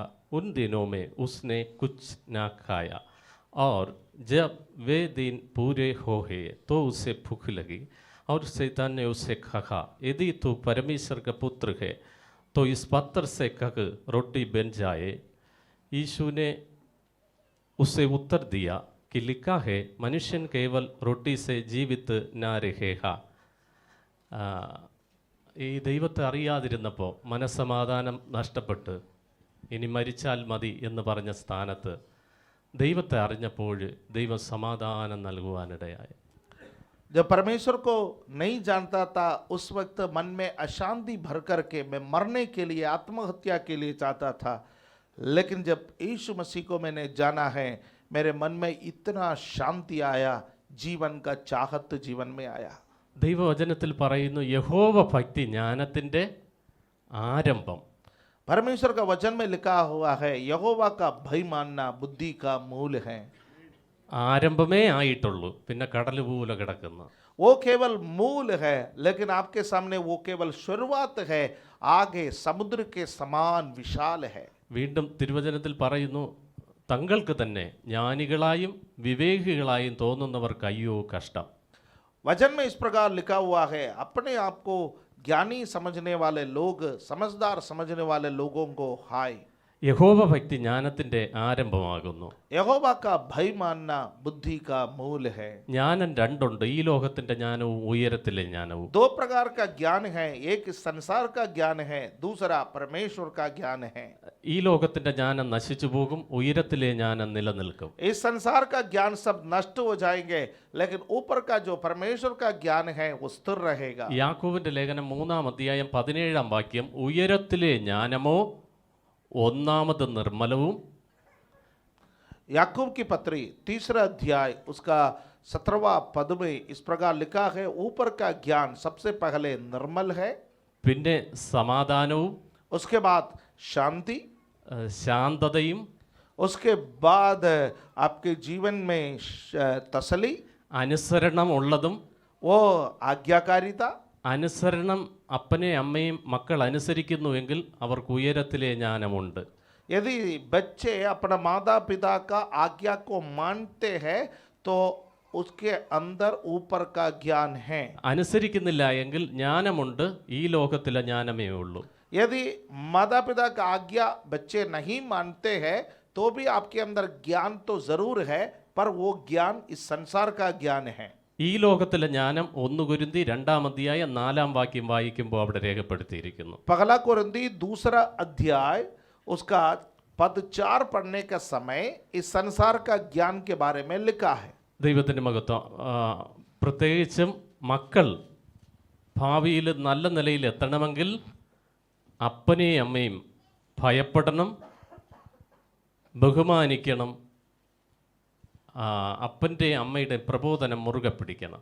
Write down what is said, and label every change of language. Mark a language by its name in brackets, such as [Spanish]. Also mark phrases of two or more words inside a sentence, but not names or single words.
[Hindi] उन दिनों में उसने कुछ ना खाया और जब वे दिन पूरे हो गए तो उसे भूख लगी और शैतान ने उसे कहा, यदि तू परमेश्वर का पुत्र है तो इस पत्थर से कह रोटी बन जाए. यीशु ने उसे उत्तर दिया कि लिखा है, मनुष्यन केवल रोटी से जीवित न रहेगा. [Malayalam] ഈ ദൈവത്തെ അറിയാതിരുന്നപ്പോൾ മനസ്സമാധാനം നഷ്ടപ്പെട്ട് ഇനി മരിച്ചാൽ മതി എന്ന് പറഞ്ഞ സ്ഥാനത്ത് ദൈവത്തെ അറിഞ്ഞപ്പോൾ ദൈവം സമാധാനം നൽകുവാനിടയായി. [Hindi] जब परमेश्वर को नहीं जानता था उस वक्त मन में अशांति भर करके मैं मरने के लिए, आत्महत्या के लिए चाहता था. लेकिन जब यीशु मसीह को मैंने जाना है, मेरे मन में इतना शांति आया, जीवन का चाहत जीवन में आया. [Malayalam] ദൈവവചനത്തിൽ പറയുന്നു, യഹോവ ഭക്തി ജ്ഞാനത്തിൻ്റെ ആരംഭം. [Hindi] परमेश्वर का वचन में लिखा हुआ है, यहोवा का भय मानना बुद्धि का मूल है. [Malayalam] ആരംഭമേ ആയിട്ടുള്ളൂ, പിന്നെ കടൽ പോലെ കിടക്കുന്നു. [Hindi] वो केवल मूल है, लेकिन आपके सामने वो केवल शुरुआत है, आगे समुद्र के समान विशाल है. [Malayalam] വീണ്ടും തിരുവചനത്തിൽ പറയുന്നു, തങ്ങൾക്ക് തന്നെ ജ്ഞാനികളായും വിവേകികളായും തോന്നുന്നവർക്ക് അയ്യോ കഷ്ടം. [Hindi] वचन में इस प्रकार लिखा हुआ है, अपने आप को ज्ञानी समझने वाले लोग, समझदार समझने वाले लोगों को हाय. [Malayalam] യഹോവ ഭക്തി ജ്ഞാനത്തിൻ്റെ ആരംഭമാകുന്നു. [Hindi] यहोवा का भय मानना बुद्धि का मूल है. [Malayalam] ജ്ഞാനം രണ്ടുണ്ട്, ഈ ലോകത്തിൻ്റെ ജ്ഞാനവും ഉയരത്തിലെ ജ്ഞാനവും. [Hindi] 2 प्रकार का ज्ञान है, एक संसार का ज्ञान है, दूसरा परमेश्वर का ज्ञान है. [Malayalam] ഈ ലോകത്തിൻ്റെ ജ്ഞാനം നശിച്ചു പോകും, ഉയരത്തിലെ ജ്ഞാനം നിലനിൽക്കും. [Hindi] इस संसार का ज्ञान सब नष्ट हो जाएंगे, लेकिन ऊपर का जो परमेश्वर का ज्ञान है वो स्थिर रहेगा. [Malayalam] യാക്കോബിന്റെ ലേഖനം 3-ാം അധ്യായം 17-ാം വാക്യം, ഉയരത്തിലെ ജ്ഞാനമോ ഒന്നാമത് നിർമ്മലവും. [Hindi] याकूब की पत्री 3रा अध्याय उसका 17वां पद में इस प्रकार लिखा है, ऊपर का ज्ञान सबसे पहले निर्मल है, [Malayalam] പിന്നെ സമാധാനവും [Hindi] उसके बाद शांति, [Malayalam] ശാന്തതയും [Hindi] उसके बाद आपके जीवन में तसली, [Malayalam] അനുസരണമുള്ളതും. [Hindi] वो आज्ञाकारिता. [Malayalam] അനുസരണം അപ്പനെ അമ്മയും മക്കൾ അനുസരിക്കുന്നുവെങ്കിൽ അവർക്ക് ഉയരത്തിലെ ജ്ഞാനമുണ്ട്. [Hindi] यदि बच्चे अपना माता पिता का आज्ञा को मानते हैं तो उसके अंदर ऊपर का ज्ञान है. [Malayalam] അനുസരിക്കുന്നില്ല എങ്കിൽ ജ്ഞാനമുണ്ട്, ഈ ലോകത്തിലെ ജ്ഞാനമേ ഉള്ളൂ. [Hindi] यदि माता पिता का आज्ञा बच्चे नहीं मानते हैं तो भी आपके अंदर ज्ञान तो जरूर है, पर वो ज्ञान इस संसार का ज्ञान है. [Malayalam] ഈ ലോകത്തിലെ ജ്ഞാനം 1 കൊരിന്തി 2-ാം അധ്യായം 4-ാം വാക്യം വായിക്കുമ്പോൾ അവിടെ രേഖപ്പെടുത്തിയിരിക്കുന്നു. [Hindi] पहला कोरिन्थी 2रा अध्याय उसका पद 4 पढ़ने का समय इस संसार का ज्ञान के बारे में लिखा है. [Malayalam] ദൈവത്തിൻ്റെ മഹത്വം. പ്രത്യേകിച്ചും മക്കൾ ഭാവിയിൽ നല്ല നിലയിൽ എത്തണമെങ്കിൽ അപ്പനെയും അമ്മയും ഭയപ്പെടണം, ബഹുമാനിക്കണം, അപ്പൻ്റെ അമ്മയുടെ പ്രബോധനം മുറുകെ പിടിക്കണം.